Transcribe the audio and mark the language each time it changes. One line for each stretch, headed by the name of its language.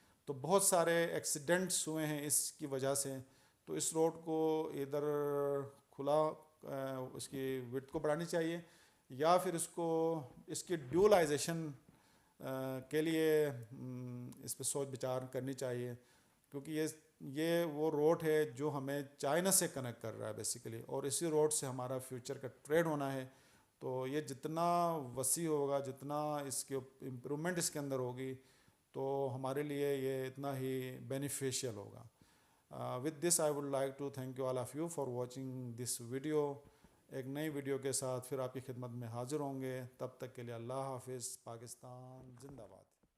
Urdu: تو بہت سارے ایکسیڈنٹس ہوئے ہیں اس کی وجہ سے. تو اس روڈ کو ادھر کھلا اس کی وڈتھ کو بڑھانی چاہیے, یا پھر اس کی ڈیولائزیشن کے لیے اس پہ سوچ بچار کرنی چاہیے, کیونکہ یہ وہ روڈ ہے جو ہمیں چائنا سے کنیکٹ کر رہا ہے بیسیکلی, اور اسی روڈ سے ہمارا فیوچر کا ٹریڈ ہونا ہے. تو یہ جتنا وسیع ہوگا, جتنا اس کے امپرومنٹ اس کے اندر ہوگی, تو ہمارے لیے یہ اتنا ہی بینیفیشیل ہوگا.
English: With this I would like to thank you all of you for watching this video.
Urdu: ایک نئی ویڈیو کے ساتھ پھر آپ کی خدمت میں حاضر ہوں گے. تب تک کے لیے اللہ حافظ. پاکستان زندہ باد.